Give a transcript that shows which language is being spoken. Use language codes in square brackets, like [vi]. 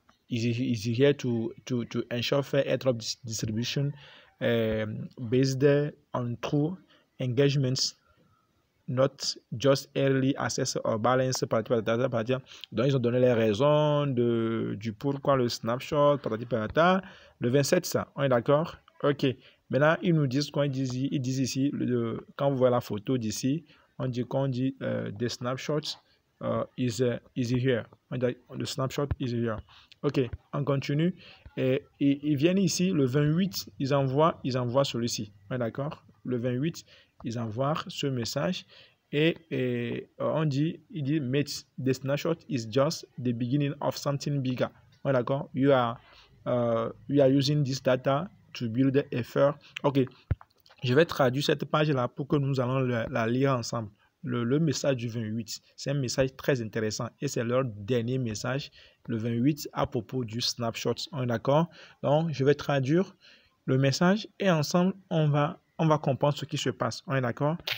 [en] Is here to ensure fair airdrop distribution based on true engagements, not just early access or balance. [fr] Donc, ils ont donné les raisons du pourquoi le snapshot, le 27, ça. On est d'accord? Ok. Maintenant, ils nous disent quoi? Ils disent ici, quand vous voyez la photo d'ici, on dit [en] the snapshot is here. The snapshot is here. [fr] Ok, on continue. Et ils viennent ici, le 28, ils envoient celui-ci. D'accord? Le 28, ils envoient ce message et on dit, [en] mate, the snapshot is just the beginning of something bigger. [fr] D'accord? [en] You are using this data to build a fair. [fr] Ok, je vais traduire cette page-là pour que nous allons la lire ensemble. Le message du 28, c'est un message très intéressant et c'est leur dernier message, le 28, à propos du snapshot. On est d'accord? Donc, je vais traduire le message et ensemble, on va comprendre ce qui se passe. On est d'accord?